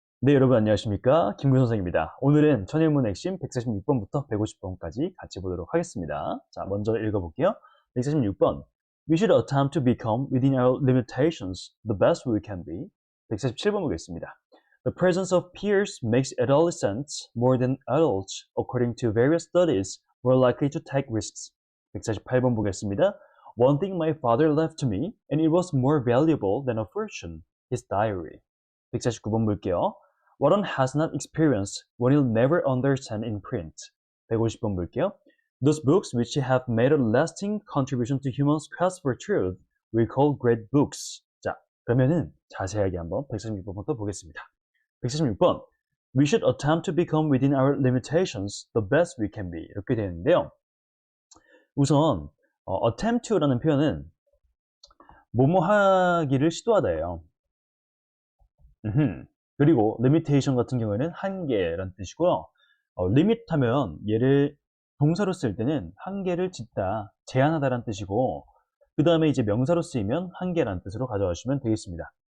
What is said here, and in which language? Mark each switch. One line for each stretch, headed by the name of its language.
Korean: 네, 여러분 안녕하십니까? 김구 선생입니다. 오늘은 천일문 핵심 146번부터 150번까지 같이 보도록 하겠습니다. 자, 먼저 읽어볼게요. 146번.
English: We should attempt to become within our limitations the best we can be.
Korean: 147번 보겠습니다.
English: The presence of peers makes adolescents more than adults, according to various studies, more likely to take risks.
Korean: 148번 보겠습니다.
English: One thing my father left to me, and it was more valuable than a fortune, his diary.
Korean: 149번 볼게요.
English: What one has not experienced, one will never understand in print.
Korean: 150번 볼게요.
English: Those books which have made a lasting contribution to humans' quest for truth, we call great books.
Korean: 자, 그러면은 자세하게 한번 146번부터 보겠습니다. 146번.
English: We should attempt to become within our limitations the best we can be.
Korean: 이렇게 되는데요. 우선 attempt to라는 표현은 뭐뭐 하기를 시도하다예요. 그리고 limitation 같은 경우에는 한계라는 뜻이고요. limit 하면 얘를 동사로 쓸 때는 한계를 짓다, 제한하다라는 뜻이고, 그 다음에 이제 명사로 쓰이면 한계라는 뜻으로 가져가시면 되겠습니다.